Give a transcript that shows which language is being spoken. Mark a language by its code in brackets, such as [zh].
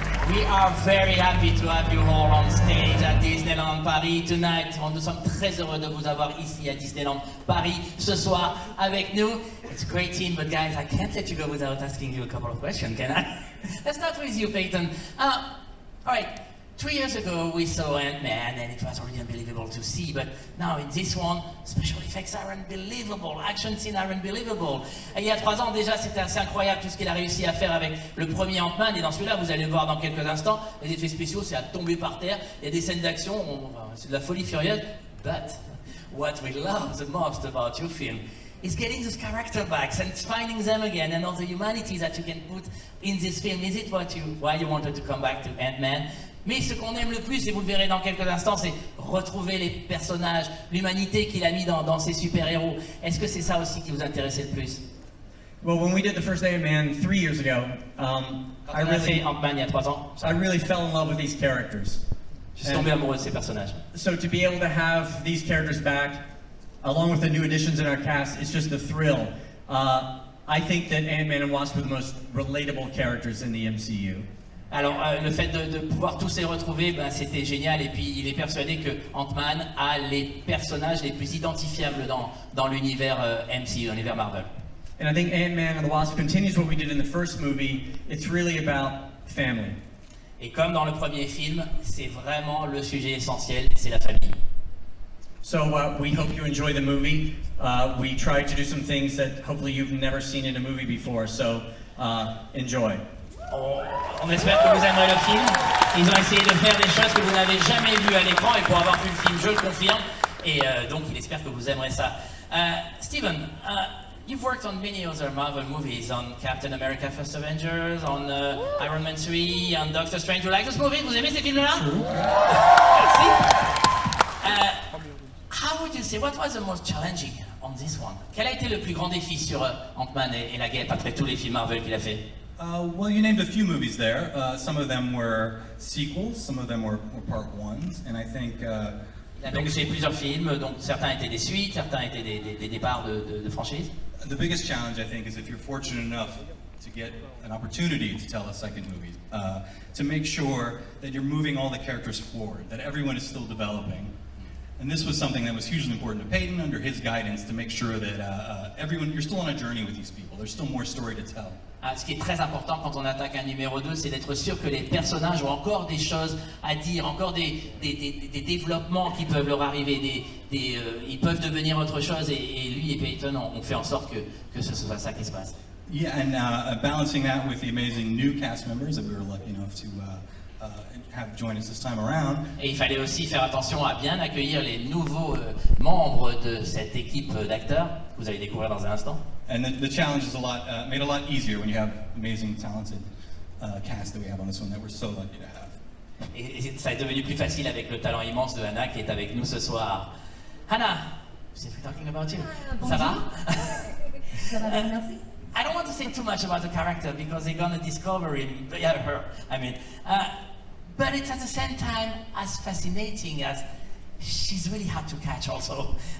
[en] We are very happy to have you all on stage at Disneyland Paris tonight. [fr] Nous sommes très heureux de vous avoir ici à Disneyland Paris ce soir avec nous. [en] It's a great team, but guys, I can't let you go without asking you a couple of questions, can I? Let's start with you, Peyton. All right, 3 years ago we saw Ant-Man and it was really unbelievable to see, but now in this one, special effects are unbelievable, action scenes are unbelievable. [fr] Et il y a 3 ans déjà, c'était assez incroyable tout ce qu'il a réussi à faire avec le premier Ant-Man, et dans celui-là, vous allez le voir dans quelques instants, les effets spéciaux, c'est à tomber par terre, il y a des scènes d'action, c'est de la folie furieuse, [en] but what we love the most about your film is getting those character backs and finding them again and all the humanity that you can put in this film. Is it why you wanted to come back to Ant-Man? [fr] Mais ce qu'on aime le plus, et vous le verrez dans quelques instants, c'est retrouver les personnages, l'humanité qu'il a mis dans ses super-héros. Est-ce que c'est ça aussi qui vous intéressait le plus? [en] Well, when we did the first Ant-Man 3 years ago, [fr] Quand on a fait Ant-Man il y a 3 ans, [en] I really fell in love with these characters. [fr] je suis tombé amoureux de ces personnages. [en] So to be able to have these characters back, along with the new additions in our cast, it's just a thrill. I think that Ant-Man and Wasp were the most relatable characters in the MCU. [fr] Alors, le fait de pouvoir tous les retrouver, ben, c'était génial. Et puis, il est persuadé que Ant-Man a les personnages les plus identifiables dans l'univers MCU, dans l'univers Marvel. [en] And I think Ant-Man and the Wasp continues what we did in the first movie. It's really about family. [fr] Et comme dans le premier film, c'est vraiment le sujet essentiel, c'est la famille. [en] So we hope you enjoy the movie. We tried to do some things that hopefully you've never seen in a movie before. So enjoy. [fr] On espère que vous aimerez le film. Ils ont essayé de faire des choses que vous n'avez jamais vues à l'écran, et pour avoir vu le film, je le confirme. Et donc, il espère que vous aimerez ça. [en] Steven, you've worked on many other Marvel movies, on Captain America First Avengers, on Iron Man 3, on Doctor Strange. You like this movie? [fr] Vous aimez ces films-là? Merci. [en] How would you say, what was the most challenging on this one? [fr] Quel a été le plus grand défi sur Ant-Man et la Guêpe après tous les films Marvel qu'il a fait? [en] Well, you named a few movies there. Some of them were sequels, some of them were part ones, and I think... [fr] Il a donc fait plusieurs films, donc certains étaient des suites, certains étaient des départs de franchises. [en] The biggest challenge, I think, is if you're fortunate enough to get an opportunity to tell a second movie, to make sure that you're moving all the characters forward, that everyone is still developing. And this was something that was hugely important to Peyton under his guidance to make sure that everyone, you're still on a journey with these people. There's still more story to tell. [fr] Ce qui est très important quand on attaque un numéro 2, c'est d'être sûr que les personnages ont encore des choses à dire, encore des développements qui peuvent leur arriver, ils peuvent devenir autre chose, et lui et Peyton ont fait en sorte que ce soit ça qui se passe. [en] Yeah, and balancing that with the amazing new cast members that we were lucky enough to have join us this time around. [fr] Et il fallait aussi faire attention à bien accueillir les nouveaux membres de cette équipe d'acteurs, que vous allez découvrir dans un instant. [en] And the challenge is made a lot easier when you have amazing, talented cast that we have on this one that we're so lucky to have. [fr] Et ça est devenu plus facile avec le talent immense de Hannah qui est avec nous ce soir. [en] Hannah, since we're talking about you, [fr] ça va? Ça va bien, merci. [en] I don't want to say too much about the character because they're gonna discover him, her, I mean. But it's at the same time as fascinating as she's really hard to catch also.